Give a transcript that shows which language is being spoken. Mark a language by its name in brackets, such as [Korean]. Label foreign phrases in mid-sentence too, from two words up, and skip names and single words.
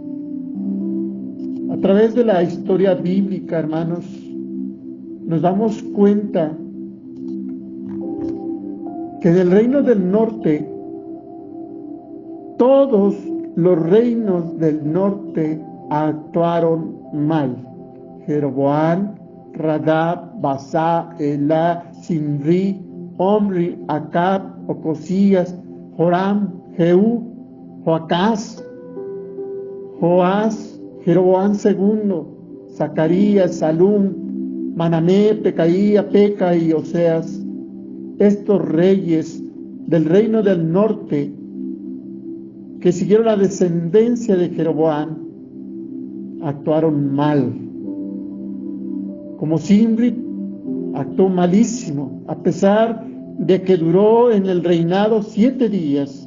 [Spanish] A través de la historia bíblica, hermanos, nos damos cuenta que del reino del norte, todos los reinos del norte actuaron mal. Jeroboam, Radab, Basá, Elá, Simri, Omri, Acab, Ocosías, Joram, Jehú, Joacás, Joás, Jeroboam II, Zacarías, Salum, Manamé, Pecaía, Peca y Oseas. Estos reyes del reino del norte, que siguieron la descendencia de Jeroboam, actuaron mal. Como Simri, actuó malísimo, a pesar de que duró en el reinado 7 días.